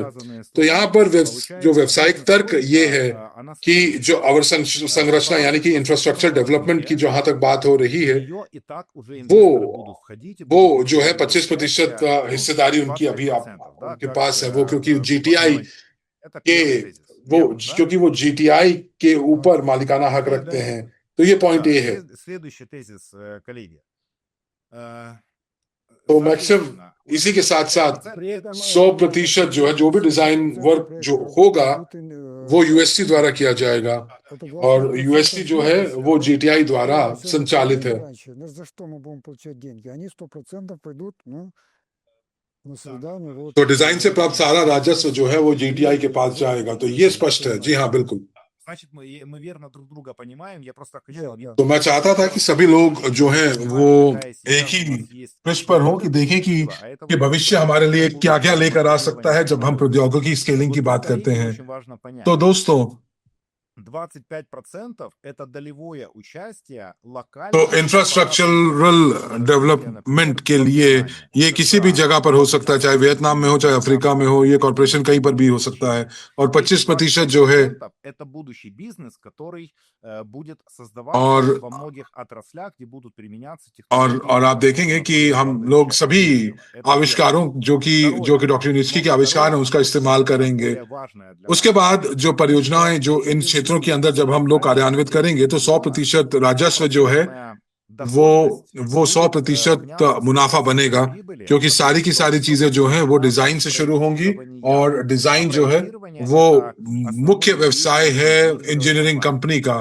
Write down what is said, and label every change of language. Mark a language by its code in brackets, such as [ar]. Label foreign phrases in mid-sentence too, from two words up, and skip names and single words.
[hi] तो यहाँ पर जो व्यवसायिक तर्क ये है कि जो अवसंरचना यानी कि [en] infrastructure development [hi] की जहां तक बात हो रही है, वो जो है 25% हिस्सेदारी उनकी अभी उनके पास है, वो क्योंकि जीटीआई के क्योंकि वो जीटीआई के ऊपर मालिकाना हक रखते हैं। तो ये [en] point A [hi] है। [ru] Следующий тезис, коллеги. [hi] तो मैक्सिमम इसी के साथ साथ 100% जो है जो भी [en] design work [hi] जो होगा वो यूएससी द्वारा किया जाएगा, और यूएससी जो है वो जीटीआई द्वारा संचालित है। [ru] За что мы будем получать деньги? Они 100% пойдут на создание вот... [hi] तो डिजाइन से प्राप्त सारा राजस्व जो है वो जीटीआई के पास जाएगा। तो ये स्पष्ट है। जी हाँ, बिल्कुल। [ru] Значит, мы верно друг друга понимаем. Я просто хотел... [hi] तो मैं चाहता था कि सभी लोग जो है वो एक ही पृष्ठ पर हो कि देखें कि भविष्य हमारे लिए क्या क्या लेकर आ सकता है जब हम प्रौद्योगिकी स्केलिंग की बात करते हैं। तो दोस्तों, [ru] 25% это долевое участие [hi] तो [ru] локальных [en] infrastructural development [hi] के लिए ये किसी भी जगह पर हो सकता है, चाहे वियतनाम में हो, चाहे अफ्रीका में हो, ये कॉर्पोरेशन कहीं पर भी हो सकता है। और 25% जो है [ru] это будущий бизнес, который будет создаваться во многих отраслях, где будут применяться технологии। [hi] और आप देखेंगे कि हम लोग सभी आविष्कारों जो कि डॉक्टर यूनिस्की के आविष्कार हैं उसका इस्तेमाल करेंगे। उसके बाद जो परियोजनाएं जो इन क्षेत्रों के अंदर जब हम लोग कार्यान्वित करेंगे तो 100% राजस्व जो है वो 100% मुनाफा बनेगा, क्योंकि सारी की सारी चीजें जो हैं वो डिजाइन से शुरू होंगी, और डिजाइन जो है वो मुख्य व्यवसाय है [en] engineering company [hi] का।